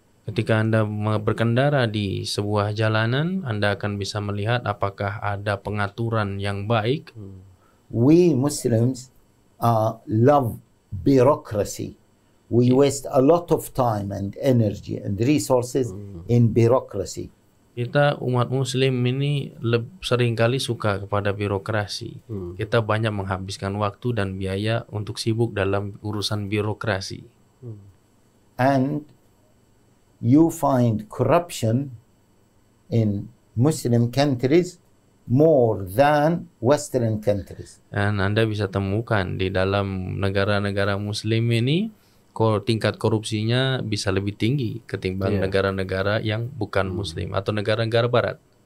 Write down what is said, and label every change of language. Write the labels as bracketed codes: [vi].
[id] Ketika Anda berkendara di sebuah jalanan, Anda akan bisa melihat apakah ada pengaturan yang baik. [en] We Muslims love bureaucracy. We waste a lot of time and energy and resources in bureaucracy. [id] Kita umat Muslim ini seringkali suka kepada birokrasi. Kita banyak menghabiskan waktu dan biaya untuk sibuk dalam urusan birokrasi. [en] And you find corruption in Muslim countries more than Western countries. [id] Dan Anda bisa temukan di dalam negara-negara Muslim ini tingkat korupsinya bisa lebih tinggi ketimbang negara-negara yang bukan Muslim atau negara-negara Barat.